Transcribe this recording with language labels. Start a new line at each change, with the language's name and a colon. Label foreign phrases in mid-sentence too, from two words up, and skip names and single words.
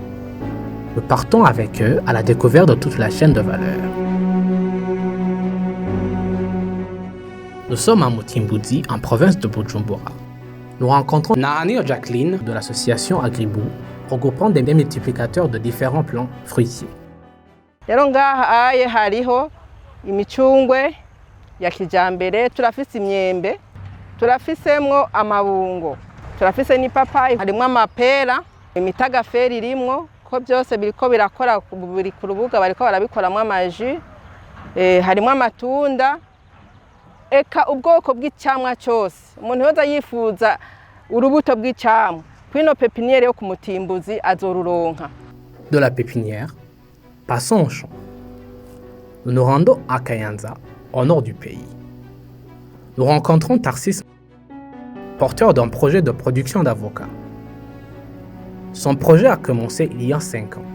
French: Nous partons avec eux à la découverte de toute la chaîne de valeur. Nous sommes à Mutimbuzi, en province de Bujumbura. Nous rencontrons Naani Jacqueline de l'association Agribou, regroupant des multiplicateurs de différents plants fruitiers.
Rundi: Imicungwe ya kijambere, turafise imyembe, turafisemwo amabungo, turafise n'ipapayi, harimwo amapera, imitagaferi irimwo, ko byose biriko birakora biri ku rubuga bariko barabikoramwo amaji, harimwo amatunda, eka ubwoko bw'icamwa cyose. Umuntu yoza yifuza urubuto bw'icamwa, kwino pepiniere yo ku Mutimbuzi azoruronka.
French: De la pépinière, passons au champ. Nous nous rendons à Kayanza, au nord du pays. Nous rencontrons Tarsis, porteur d'un projet de production d'avocats. Son projet a commencé il y a 5 ans.